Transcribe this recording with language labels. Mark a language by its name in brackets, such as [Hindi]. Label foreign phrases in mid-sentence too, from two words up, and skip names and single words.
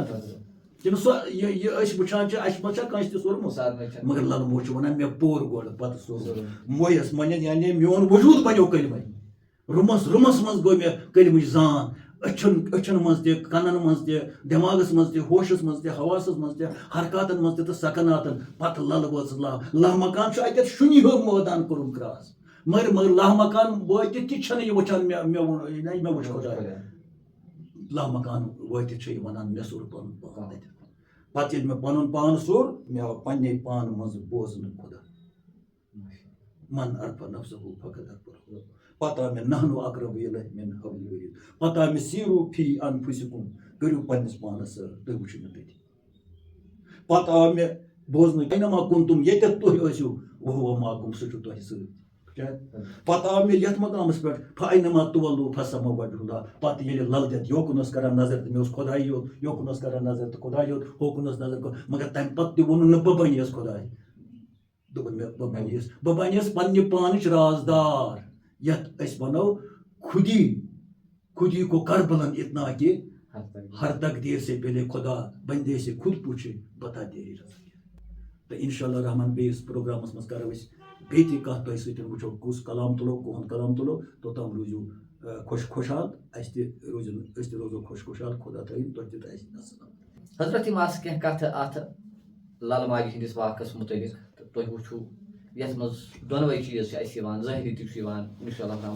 [Kashmiri] کِنہٕ سۄ یہِ أسۍ وٕچھان چھِ اَسہِ ما چھا کٲنٛسہِ تہِ سوٚرمُت مگر لَلہٕ مول چھُ وَنان مےٚ پوٚر گۄڈٕ پَتہٕ سوٚرُم مویَس مَنٮ۪ن یعنی میون وجوٗد بَنیو کلمَے رُمَس منٛز گوٚو مےٚ کلمٕچ زان أچھَن منٛز تہِ کَنَن منٛز تہِ دٮ۪ماغَس منٛز تہِ ہوشَس منٛز تہِ حواسَس منٛز تہِ حرکاتَن منٛز تہِ تہٕ سکناتَن پَتہٕ لَلہٕ وٲژ لَہ مکان چھُ اَتٮ۪تھ شُنہِ ہیوٚر مٲدان کوٚرُم کراس مگر لَہ مکان وٲتِتھ تہِ چھَنہٕ یہِ وٕچھان مےٚ وٕچھ خۄداے لَہ مکان وٲتِتھ چھِ یہِ وَنان مےٚ سوٚر پَنُن پان تَتٮ۪تھ پَتہٕ ییٚلہِ مےٚ پَنُن پان سوٚر مےٚ آو پنٛنے پانہٕ منٛزٕ بوزنہٕ خۄدا [Arabic] من عرف نفسه فقد عرف ربه [Kashmiri] پَتہٕ آو مےٚ [Arabic] نحنُ اقرب الیہ من حبل الورید [Kashmiri] پَتہٕ آو مےٚ [Arabic] سیٖرو فی [Kashmiri] انفسکم کٔرِو پنٛنِس پانَس سۭتۍ تُہۍ وٕچھِو مےٚ تٔتی پَتہٕ آو مےٚ بوزنہٕ [Arabic] اینما کُنتُم [Kashmiri] ییٚتٮ۪تھ تُہۍ ٲسِو [Arabic] وہو معکُم [Kashmiri] سُہ چھُ تۄہہِ سۭتۍ پَتہٕ آو مےٚ یَتھ مقامَس پٮ۪ٹھ [Arabic] فاینما تولو فثمَ وجہ اللہ [Kashmiri] پَتہٕ ییٚلہِ لَلہٕ دٮ۪تھ یوکُن ٲس کران نظر تہٕ مےٚ اوس خۄداے یوت یوکُن ٲس کران نظر تہٕ خۄداے یوت ہوکُن ٲس نظر مگر تَمہِ پَتہٕ تہِ ووٚنُن نہٕ بہٕ بَنییَس خۄداے دوٚپُن مےٚ بہٕ بَنییَس پنٛنہِ پانٕچ رازدار یَتھ أسۍ وَنو [Urdu] خودی کو کر بلند اتنا کہ ہر تقدیر سے پہلے خدا بندے سے خود پوچھے بتا تیری رضا [Kashmiri] تہٕ اِنشاء اللہ رحمان بیٚیِس پروگرامَس منٛز کَرو أسۍ بیٚیہِ تہِ کَتھ تۄہہِ سۭتۍ وٕچھو کُس کلام تُلو کُہُنٛد کلام تُلو توٚتام روٗزِو خۄشحال أسۍ تہِ روزو خۄشحال خۄدا تھٲیِن تۄہہِ تہِ تہٕ اَسہِ اَسلام. [Urdu] حضرت یِم آسہٕ کینٛہہ کَتھٕ اَتھ لَلہٕ ماجہِ ہِنٛدِس واقعس مُتعلِق تہٕ تُہۍ وٕچھِو یَتھ منٛز دۄنوَے چیٖز چھِ اَسہِ یِوان ظٲہری تہِ چھُ یِوان [Arabic] اِنشاء اللہ [Urdu] رحمان